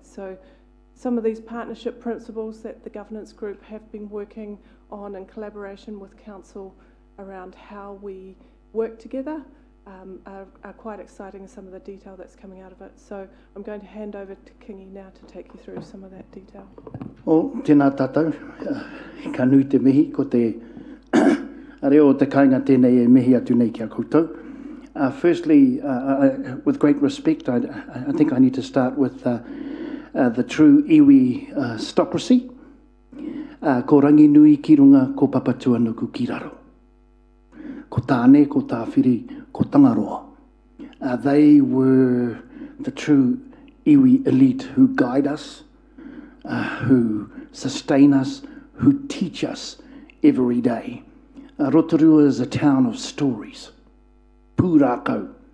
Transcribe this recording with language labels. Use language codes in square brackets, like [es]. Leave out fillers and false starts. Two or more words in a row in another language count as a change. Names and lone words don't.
[en] So some of these partnership principles that the governance group have been working on in collaboration with council around how we work together are quite exciting, some of the detail that's coming out of it. So I'm going to hand over to Kingy now to take you through some of that detail. [mi] O tēnā tātou, ka nui te mihi, ko te reo te kainga tēnei e mihi atu nei kia koutou. [en] Firstly, with great respect, I think I need to start with the true iwi stocracy. [mi] Ko rangi nui ki runga, ko papatua nuku ki raro. Ko tāne, ko tāwhiri, ko tangaroa. [en] They were the true iwi elite who guide us, who sustain us, who teach us every day. Rotorua is a town of stories. Pūrākau.